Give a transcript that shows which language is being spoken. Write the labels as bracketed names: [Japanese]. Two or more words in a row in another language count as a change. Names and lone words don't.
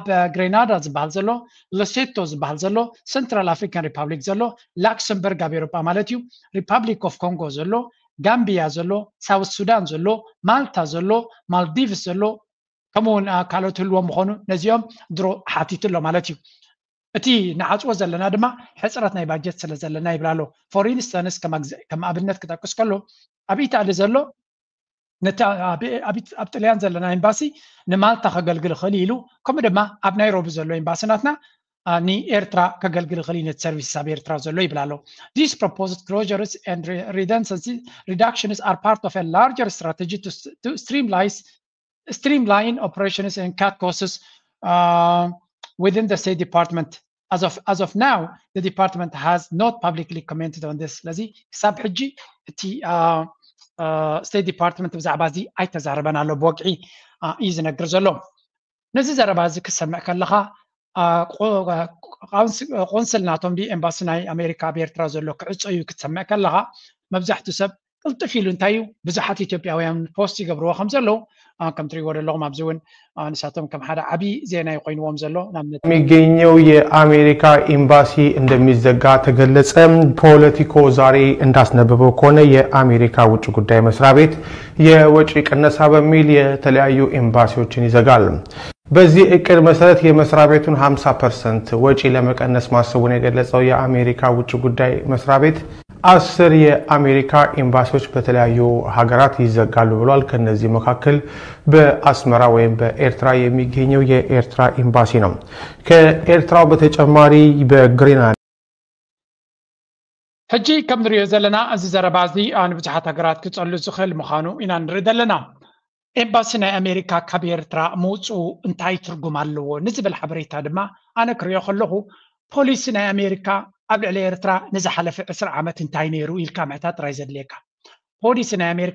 [Tigrinya] ግሬናዳ ዝበሃል ዘሎ ለሴቶ ዝበሃል ዘሎ ሴንትራል አፍሪካን ሪፐብሊክ ዘሎ ላክሰምበርግ ኣብ ኤውሮፓ ማለት እዩ ሪፐብሊክ ኦፍ ኮንጎ ዘሎ ጋምቢያ ዘሎ ሳውት ሱዳን ዘሎ ማልታ ዘሎ ማልዲቭስ ዘሎ ከምኡውን ካልኦት ህልዎም ምኾኑ ነዚኦም ድሮ ሓቲትሎ ማለት እዩ እቲ ንዓፅዎ ዘለና ድማ ሕፅረት ናይ ባጀት ስለ ዘለና ይብላ ኣሎ [English] for instance [Tigrinya] ከም ኣብነት ክጠቅስ ከሎ ኣብ ኢጣሊ ዘሎ ኣብ ጣልያን ዘለና ኤምባሲ ንማልታ ከገልግል ይኽእል ኢሉ ከምኡ ድማ ኣብ ናይሮቢ ዘሎ ኤምባሲናትና ንኤርትራ ከገልግል ይኽእል ነቲ ሰርቪስ ኣብ ኤርትራ ዘሎ ይብላ ኣሎ [English] these proposed closures and redundancy reductions are part of a larger strategy to streamline operations and cut costs within the State Department as of now the department has not publicly commented on this [Tigrinya] ስለዚ ክሳብ ሕጂ እቲ State Department ብዛዕባ እዚ ኣይተዛረበን ኣሎ ብወግዒ እዩ ዝነግር ዘሎ ነዚ ዘረባ እዚ ክሰምዕ ከለኻ ቆንስል ናቶም ኤምባሲ ናይ ኣሜሪካ ኣብ ኤርትራ ዘሎ ክዕፆ እዩ ክትሰምዕ ከለኻ መብዛሕትኡ ሰብ ቅልጥፍ ኢሉ እንታይ እዩ ብዙሓት ኢትዮጵያውያን ፖስት ይገብርዎ ከም ዘለው ከም ትሪእዎ ዘለኹም ኣብዚ እውን ንሳቶም ከም ሓደ ዓብይ ዜና ይቆይንዎም ዘሎ [Amharic] የሚገኘው የአሜሪካ ኤምባሲ እንደሚዘጋ ተገለጸ ፖለቲኮ ዛሬ እንዳስነበበው ከሆነ የአሜሪካ ውጭ ጉዳይ መስሪያ ቤት የወጪ ቅነሳ በሚል የተለያዩ ኤምባሲዎችን ይዘጋል በዚህ እቅድ መሰረት የመስሪያ ቤቱን 50% ወጪ ለመቀነስ ማሰቡን የገለጸው የአሜሪካ ውጭ ጉዳይ መስሪያ ቤት 10 የአሜሪካ ኤምባሲዎች በተለያዩ ሀገራት ይዘጋሉ ብሏል ከነዚህ መካከል በአስመራ ወይም በኤርትራ የሚገኘው የኤርትራ ኤምባሲ ነው ከኤርትራው በተጨማሪ በግሪንላንድ [Tigrinya] ሕጂ ከም ንሪኦ ዘለና እዚ ዘረባ እዚ ንብዙሓት ሃገራት ክጸሉ ዝኽእል ምዃኑ ኢና ንርኢ ዘለና ኤምባሲ ናይ ኣሜሪካ ካብ ኤርትራ ምውፅኡ እንታይ ትርጉም ኣለዎ ንዝብል ሓበሬታ ድማ ኣነ ክሪኦ ከለኹ ፖሊሲ ናይ ኣሜሪካ ኣብ ልዕሊ ኤርትራ ንዝሓለፈ 20 ዓመት እንታይ ነይሩ ኢልካ ምሕታት ጥራይ ዘድልየካ ፖሊሲ ናይ ኣሜሪካ